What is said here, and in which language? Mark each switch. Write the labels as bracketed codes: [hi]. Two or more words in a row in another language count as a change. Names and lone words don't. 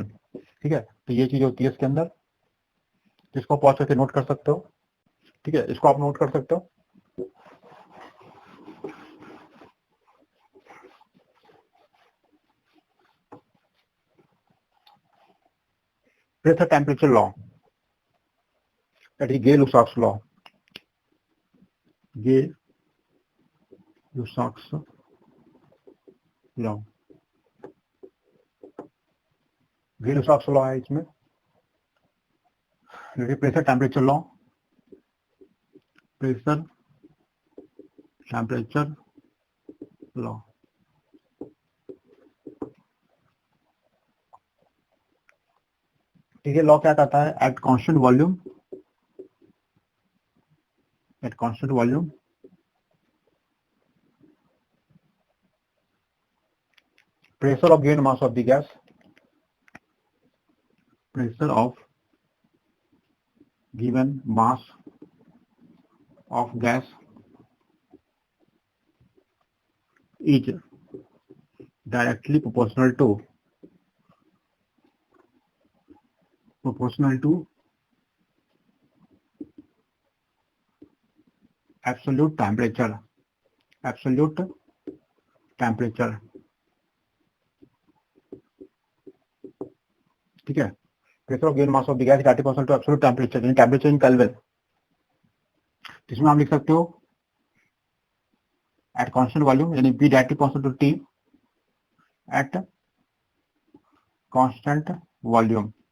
[hi] ठीक है, तो ये चीज होती है इसके अंदर, इसको पॉज करके नोट कर सकते हो। ठीक है, इसको आप नोट कर सकते हो। [en] pressure temperature law, that is Gay-Lussac's law. Gay-Lussac's law, Gay-Lussac's law [hi] है इसमें, [en] pressure temperature law, pressure temperature law. [hi] ठीक है, लॉ क्या कहता है, [en] at constant volume, at constant volume pressure of given mass of the gas, pressure of given mass of gas is directly proportional to absolute temperature, absolute temperature। [hi] ठीक है, [en] pressure of given mass of the gas directly proportional to absolute temperature, यानी temperature in Kelvin. [hi] इसमें आप लिख सकते हो [en] at constant volume, यानी P directly proportional to T at constant volume.